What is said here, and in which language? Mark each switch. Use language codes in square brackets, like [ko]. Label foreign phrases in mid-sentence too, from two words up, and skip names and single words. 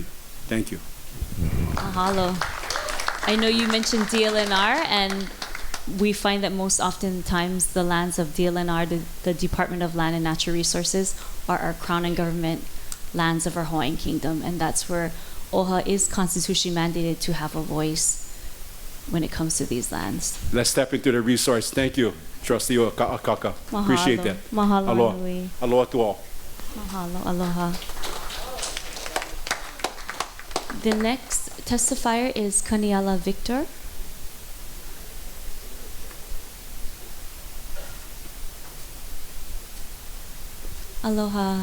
[en] Thank you. Mahalo. I know you mentioned DLNR, and we find that most oftentimes the lands of DLNR, the Department of Land and Natural Resources, are our crown and government lands of our Hawaiian kingdom, and that's where ʻOʻahu is constitutionally mandated to have a voice when it comes to these lands. Let's tap into the resource. Thank you, Trustee Oʻahu. Appreciate that. Mahalo. Aloha. Nui. Aloha to all. Mahalo. Aloha. The next testifier is Kaniala Victor. Aloha.